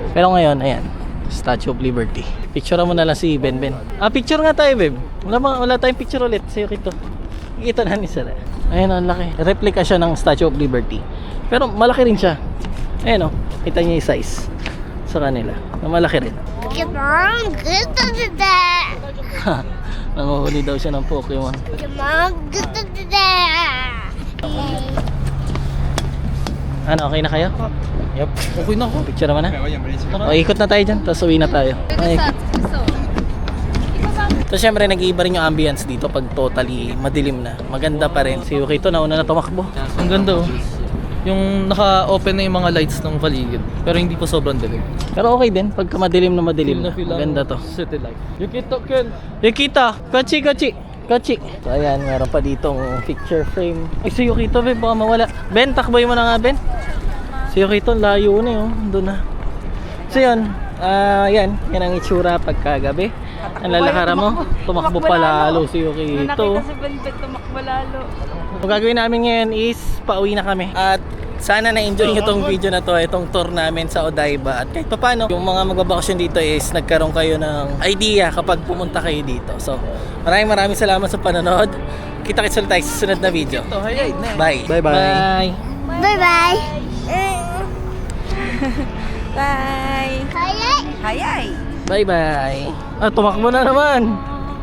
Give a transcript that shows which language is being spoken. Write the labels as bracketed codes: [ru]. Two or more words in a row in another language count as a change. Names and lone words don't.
[tl] Pero ngayon, ayan, Statue of Liberty. Picture mo na lang si Ben. Picture nga tayo, babe. Wala tayong picture ulit. Sa'yo kito. Kita na ni Sara. Ayun, ang laki. Replica siya ng Statue of Liberty. Pero malaki rin siya. Ayun o. Kita niya yung size sa kanila. Malaki rin. [ja] ポケモングッドでて [tl] Nanguhuli daw siya ng Pokemon. [ja] ポケモングッドでて [tl] Ano, okay na kayo? Yup. Okay na ako. Picture naman na. O, ikot na tayo dyan. Tapos uwi na tayo. Ay. So syempre nag-iiba rin yung ambience dito pag totally madilim na. Maganda pa rin. Si Yukito nauna na tumakbo. Ang ganda oh. Yung naka-open na yung mga lights ng paligid. Pero hindi pa sobrang dilim. Pero okay din pagka madilim na madilim na. Maganda to. [en] City light. Yukito, Ken. [tl] Yukito, kochi. So ayan, meron pa ditong [en] picture frame. [tl] Ay si Yukito, Ben, baka mawala. Ben, takboy mo na nga, Ben. Si Yukito, layo na yun. Doon na. So yun, yan ang itsura pagkagabi. Ang lalakara mo, tumakbo pa lalo si Yukito. Nakita si Benbet, tumakbo lalo. Ang gagawin namin ngayon is pauwi na kami. At sana na-enjoy nyo itong video na to, itong tour namin sa Odaiba. At kahit paano, yung mga magbabakasyon dito is nagkaroon kayo ng idea kapag pumunta kayo dito. So, maraming salamat sa panonood. Kita-kits ulit tayo sa susunod na video. [en] Bye. Bye. Bye-bye. Bye! Hayay. Hayay! Bye. [tl] Tumakbo na naman.